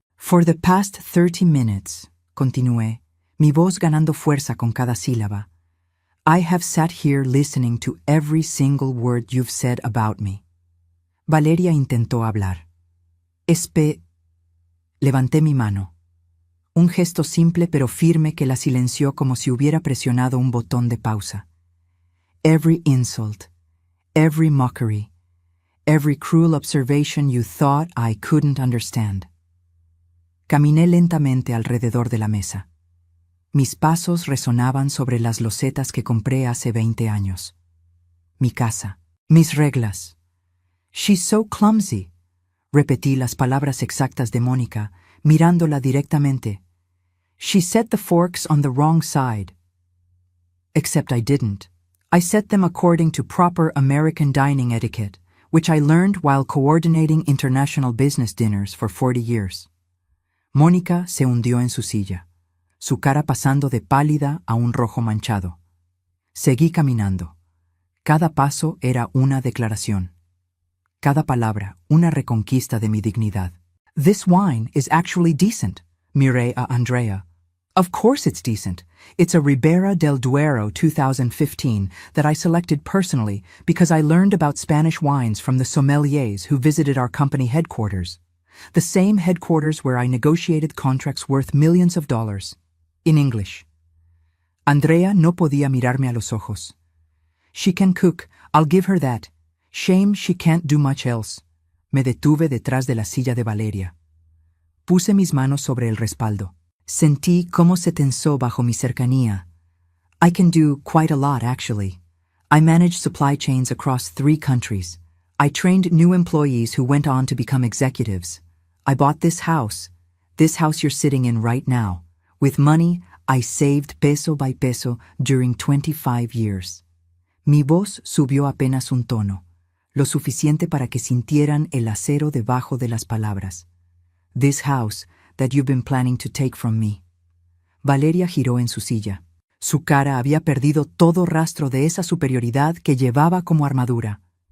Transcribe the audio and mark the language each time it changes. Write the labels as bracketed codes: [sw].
[en] For the past 30 minutes, [es] continué, mi voz ganando fuerza con cada sílaba, [en] I have sat here listening to every single word you've said about me. [es] Valeria intentó hablar. Levanté mi mano. Un gesto simple pero firme que la silenció como si hubiera presionado un botón de pausa. [en] Every insult, every mockery, every cruel observation you thought I couldn't understand. [es] Caminé lentamente alrededor de la mesa. Mis pasos resonaban sobre las losetas que compré hace 20 años. Mi casa, mis reglas. [en] She's so clumsy. [es] Repetí las palabras exactas de Mónica, mirándola directamente. [en] She set the forks on the wrong side. Except I didn't. I set them according to proper American dining etiquette, which I learned while coordinating international business dinners for 40 years. [es] Mónica se hundió en su silla, su cara pasando de pálida a un rojo manchado. Seguí caminando. Cada paso era una declaración. Cada palabra, una reconquista de mi dignidad. [en] This wine is actually decent, [es] miré a Andrea. [en] Of course it's decent. It's a Ribera del Duero 2015 that I selected personally because I learned about Spanish wines from the sommeliers who visited our company headquarters. The same headquarters where I negotiated contracts worth millions of dollars. In English. [es] Andrea no podía mirarme a los ojos. [en] She can cook, I'll give her that. Shame she can't do much else. [es] Me detuve detrás de la silla de Valeria. Puse mis manos sobre el respaldo. Sentí cómo se tensó bajo mi cercanía. [en] I can do quite a lot, actually. I manage supply chains across 3 countries. I trained new employees who went on to become executives. I bought this house you're sitting in right now. With money I saved peso by peso during 25 years. [es] Mi voz subió apenas un tono, lo suficiente para que sintieran el acero debajo de las palabras. [en] This house that you've been planning to take from me. [es] Valeria giró en su silla. Su cara había perdido todo rastro de esa superioridad que llevaba como armadura.